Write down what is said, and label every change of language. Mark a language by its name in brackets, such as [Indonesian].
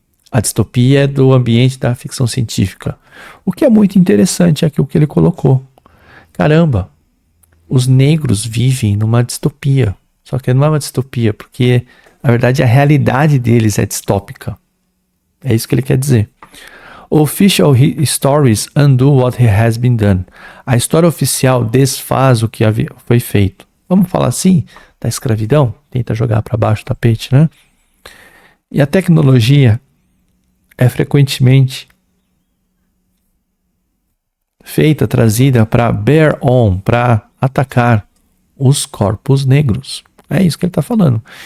[Portuguese] A distopia é do ambiente da ficção científica. O que é muito interessante é aquilo que ele colocou. Caramba, os negros vivem numa distopia. Só que não é uma distopia, porque, na verdade, a realidade deles é distópica. É isso que ele quer dizer. [English] Official stories undo what has been done. [Portuguese] A história oficial desfaz o que foi feito. Vamos falar assim? Da escravidão? Tenta jogar para baixo do tapete, né? E a tecnologia é frequentemente trazida para [English] bear on, [Portuguese] para atacar os corpos negros. É isso que ele está falando.